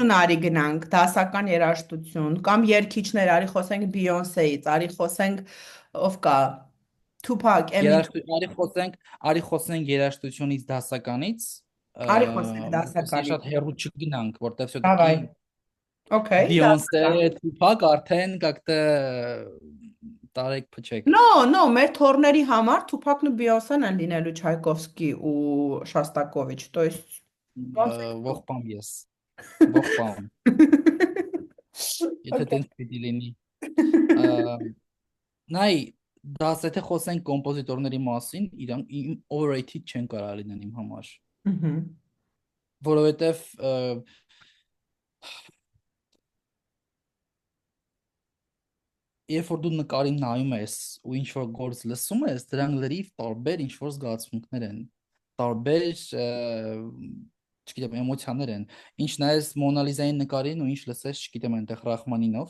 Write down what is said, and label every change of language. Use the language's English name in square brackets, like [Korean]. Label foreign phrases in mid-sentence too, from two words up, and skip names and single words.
[Armenian] երաժշտություն արի գնանք, դասական երաժշտություն, կամ երգիչներ, արի խոսենք Բիյոնսեից, արի խոսենք ով կա, Tupac, Eminem, Արի խոսենք երաժշտությունից դասականից, արի խոսենք որպեսզի դասականից։ շատ հեռու չգնանք, որտեղ [Russian] Давай. все-таки [English] Okay, Beyoncé, [Armenian] դասական։ Tupac արդեն как-то տարեք փչեք։ No, մեր թորների համար Tupac-ն ու Beyoncé-ն են լինելու Չայկովսկի ու Շոստակովիչ, [Russian] то есть [Armenian] Ողբամ ես։ Ողբամ։ Եթե [English] Okay. [Armenian] տենց պիտի լինի։ Նայ, եթե խոսենք կոմպոզիտորների մասին, իրանք overrated չեն կարող լինեն իմ համար, Ահա։ որովհետև երբ որ դու նկարին նայում ես ու ինչ որ գործ լսում ես, դրանք լրիվ տարբեր ինչ որ զգացմունքներ են, տարբեր չգիտեմ, էմոցիաներ են։ Ինչ նայես Մոնալիզայի նկարին ու ինչ լսես, չգիտեմ, այնտեղ Ռախմանինով,